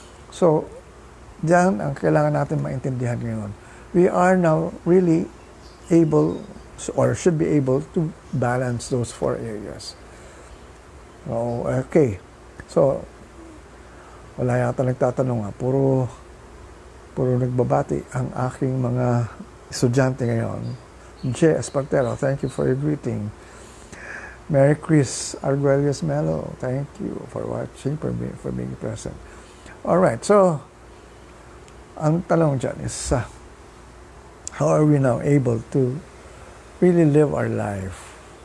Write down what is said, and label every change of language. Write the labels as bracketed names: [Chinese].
[Filipino] So, diyan ang kailangan natin maintindihan ngayon. [English] We are now really able or should be able to balance those 4 areas. Okay. [Filipino] So, wala yata nagtatanong puro nagbabati ang aking mga estudyante ngayon. J. [English] Espartero, thank you for your greeting. Mary Chris Arguelles Melo, thank you for watching, for being present. Alright, so, [Filipino] ang tanong dyan [English] is, how are we now able to really live our life?